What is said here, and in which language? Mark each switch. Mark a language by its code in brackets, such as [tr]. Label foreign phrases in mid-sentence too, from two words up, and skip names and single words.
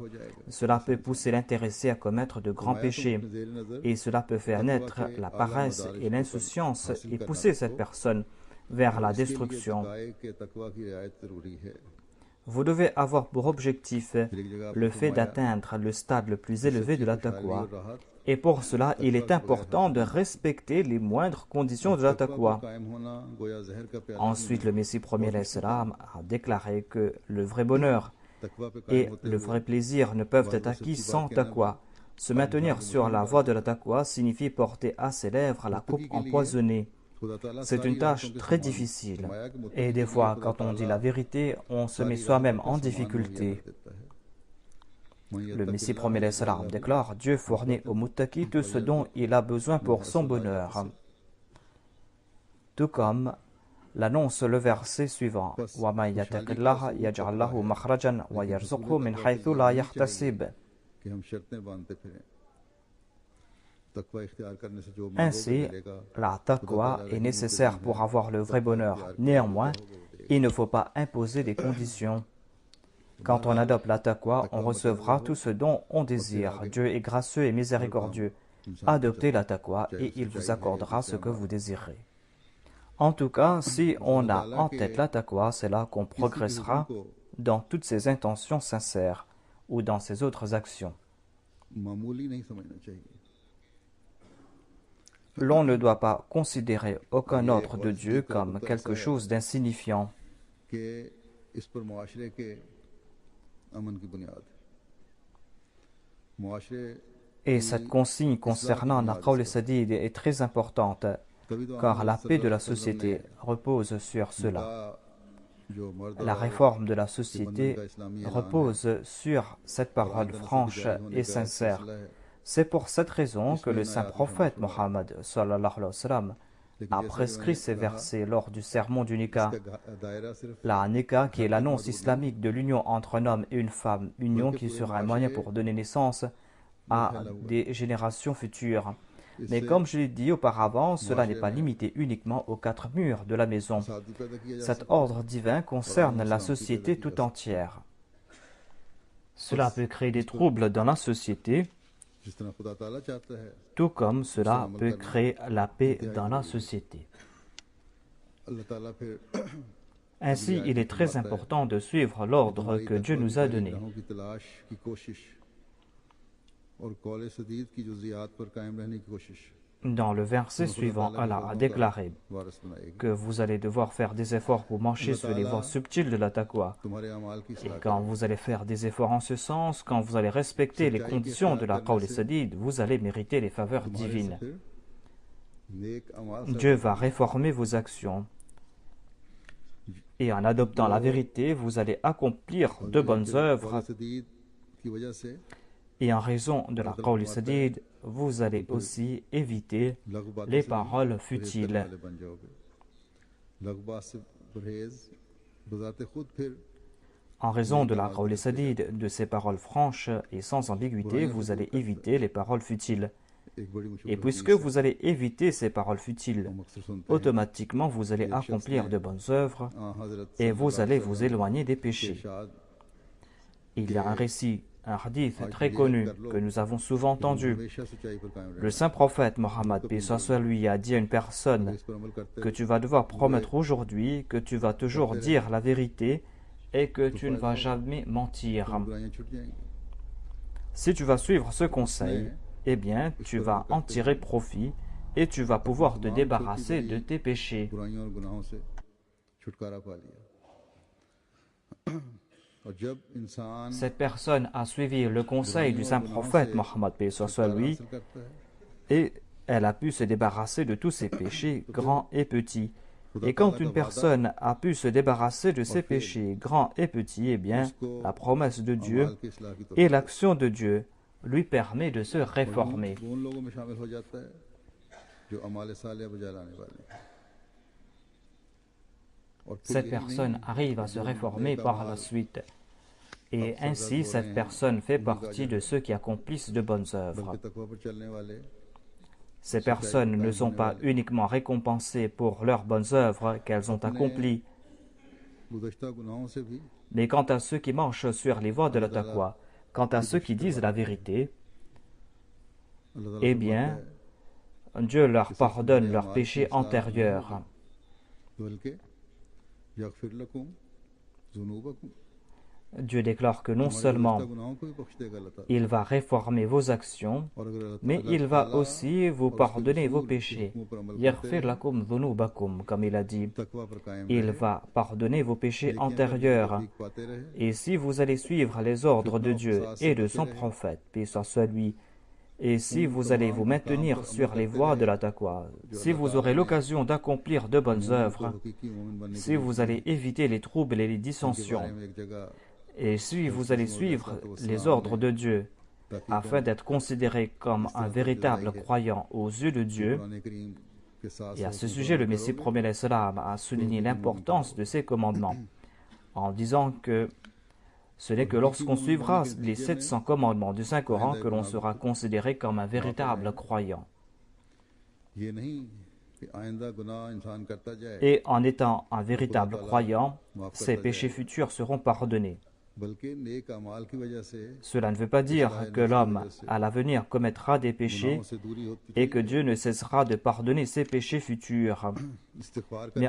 [ur] ہو جائے گا [fr] cela peut pousser l'intéressé à commettre de grands péchés [ur] زیر نظر [fr] et cela peut faire naître la paresse et l'insouciance et pousser cette personne vers la destruction. [ur] کے تقویٰ کی رعایت ضروری ہے [fr] Vous devez avoir pour objectif [ur] پھر ایک جگہ [fr] le fait d'atteindre le stade le plus élevé de la taqwa. Et pour cela, il est important de respecter les moindres conditions de la taqwa. [ur] قائم ہونا گویا زہر کا پیالہ [fr] Ensuite, le Messie premier [ar] عليه السلام [fr] a déclaré que le vrai bonheur [ur] تقویٰ پہ [fr] et [ur] قائم ہوتے [fr] le vrai plaisir ne peuvent être acquis sans taqwa. Se maintenir sur la voie de la taqwa signifie porter à ses lèvres la coupe empoisonnée. [ur] خدا تعالیٰ [fr] C'est une tâche très difficile. Et des fois, quand on dit la vérité, on se met soi-même en difficulté. Le Messie premier [ar] عليه السلام [fr] déclare: Dieu fournit au muttaqi tout ce dont il a besoin pour son bonheur. Tout comme l'annonce le verset suivant: [ar] ومن يتق الله يجعل له مخرجا ويرزقه من حيث لا يحتسب. [ur] کہ ہم شرطیں باندھتے پھریں تقویٰ اختیار کرنے سے جو [fr] Ainsi, la taqwa est nécessaire pour avoir le vrai bonheur. Néanmoins, il ne faut pas imposer des conditions. Quand on adopte la taqwa, on recevra tout ce dont on désire. Dieu est gracieux et miséricordieux. Adoptez la taqwa et il vous accordera ce que vous désirez. En tout cas, si on a en tête la taqwa, c'est là qu'on progressera dans toutes ses intentions sincères ou dans ses autres actions. [ur] معمولی نہیں سمجھنا چاہیے [fr] L'on ne doit pas considérer aucun ordre de Dieu comme quelque chose d'insignifiant. [ur] کہ اس پر معاشرے کے امن کی بنیاد ہے معاشرے [fr] Et cette consigne concernant la [ar] قول سديد [fr] est très importante, car la paix de la société repose sur cela. [ur] جو مرد [fr] La réforme de la société repose sur cette parole franche et sincère. C'est pour cette raison que le saint prophète Mohammed [ar] صلى الله عليه وسلم [fr] a prescrit ces versets lors du sermon du Nikah. [ur] دائرہ صرف [fr] La Nikah, qui est l'annonce islamique de l'union entre un homme et une femme, union qui sera un moyen pour donner naissance à des générations futures. Mais comme je l'ai dit auparavant, cela n'est pas limité uniquement aux quatre murs de la maison. [ur] شادی پیدا کیا جا [fr] Cet ordre divin concerne la société tout entière. Cela peut créer des troubles dans la société, [ur] جس طرح خدا تعالیٰ چاہتا ہے [fr] tout comme cela peut créer la paix dans la société. [ur] اللہ تعالیٰ پھر [fr] Ainsi, il est très important de suivre l'ordre que Dieu nous a donné. [ur] راہوں کی تلاش کی کوشش اور قول سدید کی جزئیات پر قائم رہنے کی کوشش [fr] Dans le verset suivant, Allah a déclaré [ur] وارث بنائے گی [fr] que vous allez devoir faire des efforts pour marcher sur les voies subtiles de la taqwa. [ur] تمہارے اعمال کی [fr] Et [ur] صلاح [fr] quand vous allez faire des efforts en ce sens, quand vous allez respecter les conditions de la [ar] قول سديد, [fr] vous allez mériter les faveurs [ur] تمہارے سے [fr] divines. [ur] پھر نیک اعمال سے [fr] Dieu va réformer vos actions. Et en adoptant la vérité, vous allez accomplir de bonnes œuvres. [ur] قول سدید کی وجہ سے [fr] Et en raison de la [ar] قول سديد, [fr] vous allez aussi éviter [ur] لغو باتوں [fr] les [ur] سے [fr] paroles [ur] پرہیز کرنے [fr] futiles. [ur] والے بن جاؤ گے لغو بات سے پرہیز بجائے خود پھر [fr] En raison de la [ar] قول سديد, [fr] de ces paroles franches et sans ambiguïté, vous allez éviter les paroles futiles. [ur] ایک بڑی [fr] Et [ur] مشکل [fr] puisque vous allez éviter ces paroles futiles, [ur] اکثر سنتے ہیں [fr] automatiquement vous allez accomplir de bonnes œuvres [ur] حضرت [fr] et vous allez vous éloigner des péchés. [ur] ارشاد [fr] Il y a un récit, un hadith très connu que nous avons souvent entendu. [ur] ہمیشہ سچائی پر قائم [fr] Le saint prophète Mohammed, paix soit sur lui, a dit à une personne [ur] رہنا اس پر عمل کرتے [fr] que tu vas devoir promettre aujourd'hui que tu vas toujours dire la vérité et que tu ne vas jamais mentir. [ur] برائیاں چھوٹ جائیں گی [fr] Si tu vas suivre ce conseil, eh bien, tu vas en tirer profit et tu vas pouvoir te débarrasser de tes péchés. [ur] برائیوں اور گناہوں سے چھٹکارا پا لیا. اور جب انسان [fr] Cette personne a suivi le conseil du saint prophète Mohammed paix soit sur [ur] چھٹکارا [fr] lui [ur] حاصل کرتا ہے, [fr] et elle a pu se débarrasser de tous ses péchés, grands et petits. Et quand une personne a pu se débarrasser de ses péchés, grands et petits, eh bien, la promesse de Dieu [ur] اعمال کی اصلاح کی طرف [fr] et l'action de Dieu lui permet de se réformer. [ur] وہ ان لوگوں میں شامل ہو جاتا ہے جو اعمال صالح بجا لانے والے ہیں. اور پھر [fr] Cette [ur] یہی [fr] personne [ur] نہیں, [fr] arrive à se réformer par la suite. Et ainsi, cette personne fait partie de ceux qui accomplissent de bonnes œuvres. [ur] بلکہ تقویٰ پر چلنے والے [fr] Ces personnes ne sont pas uniquement récompensées pour leurs bonnes œuvres qu'elles ont accomplies, [ur] گزشتہ گناہوں سے بھی [fr] mais quant à ceux qui marchent sur les voies de la taqwa, quant à ceux qui disent la vérité, [ur] اللہ تعالیٰ [fr] eh [ur] فرماتا [fr] bien, [ur] ہے, [fr] Dieu leur pardonne leurs péchés antérieurs. [ur] بلکہ [ar] يغفر لكم ذنوبكم, [fr] Dieu déclare que non [ur] ہمارے [fr] seulement [ur] گزشتہ گناہوں کو بھی بخش دے گا اللہ تعالیٰ. [fr] il va réformer vos actions, [ur] اور اگر اللہ [fr] mais [ur] تعالیٰ [fr] il va [ur] تعالیٰ [fr] aussi vous [ur] اور اس کے [fr] pardonner vos [ur] رسول کے [fr] péchés. [ur] حکموں پر عمل کرتے [ar] Yaghfir [ur] ہیں, [ar] لكم ذنوبكم, [fr] comme il a dit. [ur] تقویٰ پر قائم [fr] Il [ur] رہے, [fr] va pardonner vos péchés [ur] نیکیاں کرنے کی [fr] antérieurs. [ur] توفیق پاتے رہے, [fr] Et si vous allez suivre les ordres de Dieu et de son prophète, paix soit sur lui, et si vous allez vous maintenir sur les voies de la taqwa, si vous aurez l'occasion d'accomplir de bonnes œuvres, [ur] حقیقی مومن بننے [fr] si vous allez éviter les troubles et les [ur] کے [fr] dissensions, [ur] بارے میں ایک جگہ [fr] et si vous allez suivre les ordres de Dieu, afin d'être considéré comme un véritable croyant aux yeux de Dieu, [ur] قرآن کریم کے ساتھ [fr] et à ce sujet, le Messie premier l'Islam a souligné l'importance de ces commandements, en disant que ce n'est que lorsqu'on suivra les 700 commandements du Saint-Coran que l'on sera considéré comme un véritable croyant. [ur] یہ نہیں کہ آئندہ گناہ انسان کرتا جائے, [fr] Et en étant un véritable croyant, ses péchés futurs seront pardonnés. [ur] بلکہ نیک اعمال کی وجہ سے [fr] Cela ne veut pas dire que l'homme, à l'avenir, commettra des péchés [ur] گناہوں سے دوری ہوتی [fr] et que Dieu ne cessera de pardonner ses péchés futurs. [ur] استغفار [fr] Mais